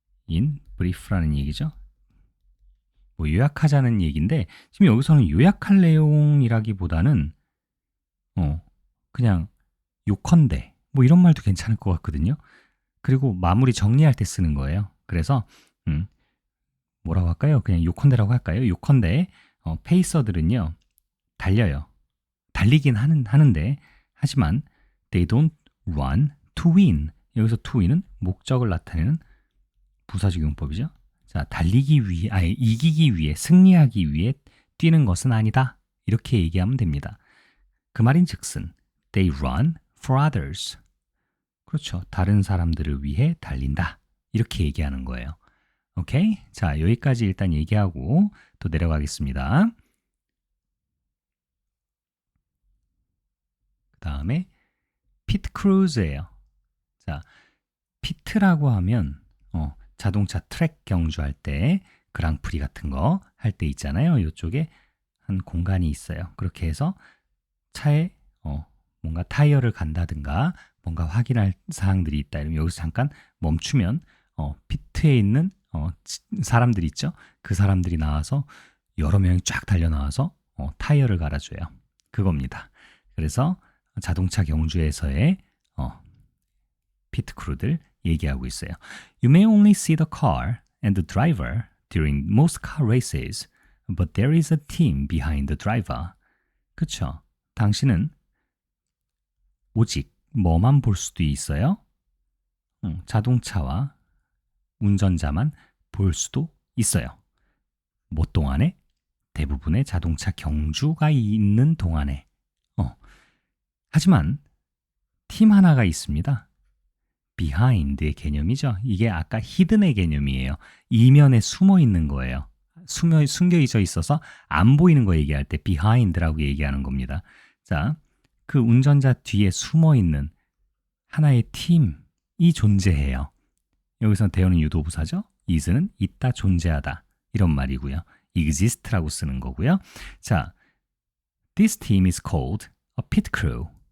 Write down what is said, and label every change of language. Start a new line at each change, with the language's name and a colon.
Korean: in brief라는 얘기죠. 뭐 요약하자는 얘기인데 지금 여기서는 요약할 내용이라기보다는 그냥 요컨대 뭐 이런 말도 괜찮을 것 같거든요. 그리고 마무리 정리할 때 쓰는 거예요. 그래서 뭐라고 할까요? 그냥 요컨대라고 할까요? 요컨대 페이서들은요 달려요. 달리긴 하는데 하지만
English: they don't run to win.
Korean: 여기서 to win은 목적을 나타내는 부사적 용법이죠. 자, 달리기 위해, 이기기 위해, 승리하기 위해 뛰는 것은 아니다. 이렇게 얘기하면 됩니다. 그 말인즉슨
English: they run for others.
Korean: 그렇죠. 다른 사람들을 위해 달린다. 이렇게 얘기하는 거예요. 오케이? 자, 여기까지 일단 얘기하고 또 내려가겠습니다. 그 다음에 피트 크루즈예요. 자, 피트라고 하면 자동차 트랙 경주할 때 그랑프리 같은 거 할 때 있잖아요. 이쪽에 한 공간이 있어요. 그렇게 해서 차에 뭔가 타이어를 간다든가 뭔가 확인할 사항들이 있다. 이러면 여기서 잠깐 멈추면 피트에 있는 사람들이 있죠. 그 사람들이 나와서 여러 명이 쫙 달려 나와서 타이어를 갈아줘요. 그겁니다. 그래서 자동차 경주에서의 피트 크루들 얘기하고 있어요.
English: You may only see the car and the driver during most car races, but there is a team behind the driver.
Korean: 그쵸? 당신은 오직 뭐만 볼 수도 있어요? 자동차와 운전자만 볼 수도 있어요. 뭐 동안에? 대부분의 자동차 경주가 있는 동안에. 하지만 팀 하나가 있습니다. behind의 개념이죠. 이게 아까 hidden의 개념이에요. 이면에 숨어 있는 거예요. 숨겨져 있어서 안 보이는 거 얘기할 때 behind라고 얘기하는 겁니다. 자, 그 운전자 뒤에 숨어 있는 하나의 팀이 존재해요. 여기서 대어는 유도부사죠. is는 있다, 존재하다 이런 말이고요. exist라고 쓰는 거고요.
English: 자, this team is called a pit crew.